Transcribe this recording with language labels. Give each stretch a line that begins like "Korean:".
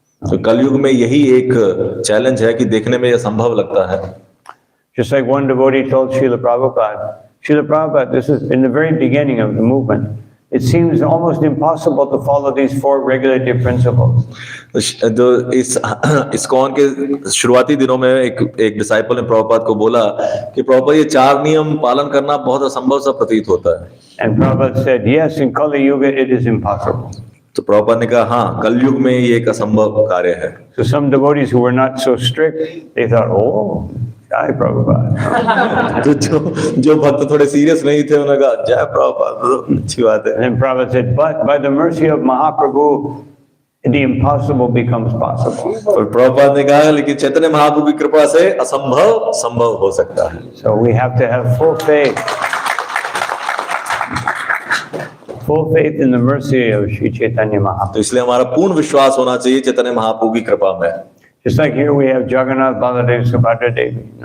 Hindi: तो कलयुग में यही एक चैलेंज है कि देखने में यह संभव लगता है।
English: Just like one devotee told Srila Prabhupada, this is in the very beginning of the movement. It seems almost impossible to follow these 4 regulative principles.
Hindi: तो इस ISKCON के शुरुआती दिनों में एक डिसाइपल ने प्रभुपाद को बोला कि प्रभुपाद ये 4 नियम पालन करना बहुत असंभव सा प्रतीत होता है।
English: And Prabhupada said, yes, in Kali Yuga it is impossible.
Hindi: तो प्रभुपाद ने कहा हाँ, कलयुग में ये एक असंभव कार्य है।
English: So some devotees who were not so strict, they thought, oh, jai Prabhupada.
Hindi: तो जो भक्त थोड़े सीरियस नहीं थे, उन्होंने कहा जय प्रभुपाद, अच्छी बात है।
English: And then Prabhupada said, but by the mercy of Mahaprabhu, the impossible becomes possible.
Hindi: और प्रभुपाद ने कहा लेकिन चैतन्य महाप्रभु की कृपा से असंभव संभव हो सकता है।
English: So we have to have full faith in the mercy of Sri Chaitanya Mahaprabhu.
Hindi: तो इसलिए हमारा पूर्ण विश्वास होना चाहिए चैतन्य महाप्रभु की कृपा में।
English: Just like here we have Jagannath, Baladev, Subhadra Devi.